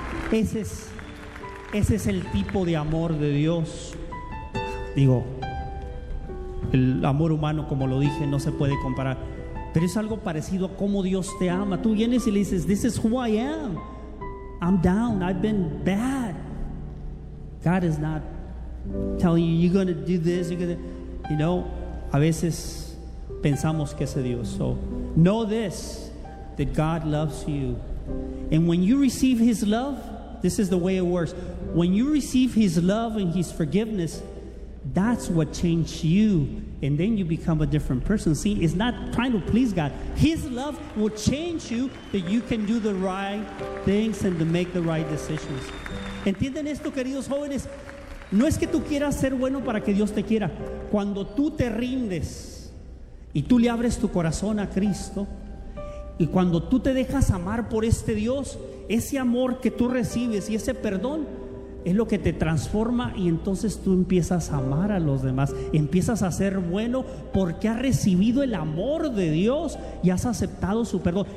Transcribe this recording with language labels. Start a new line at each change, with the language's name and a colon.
Spanish: Ese es el tipo de amor de Dios. Digo, el amor humano, como lo dije, no se puede comparar, pero es algo parecido a cómo Dios te ama. Tú vienes y le dices,
English: this is who I am, I'm down, I've been bad. God is not telling you, you're going to do this, you're going to, you know,
Spanish: a veces pensamos que ese Dios.
English: So know this, that God loves you, and when you receive his love, this is the way it works. When you receive his love and his forgiveness, that's what changed you. And then you become a different person. See, it's not trying to please God. His love will change you that you can do the right things and to make the right decisions.
Spanish: ¿Entienden esto, queridos jóvenes? No es que tú quieras ser bueno para que Dios te quiera. Cuando tú te rindes y tú le abres tu corazón a Cristo, y cuando tú te dejas amar por este Dios, ese amor que tú recibes y ese perdón es lo que te transforma, y entonces tú empiezas a amar a los demás, empiezas a ser bueno porque has recibido el amor de Dios y has aceptado su perdón.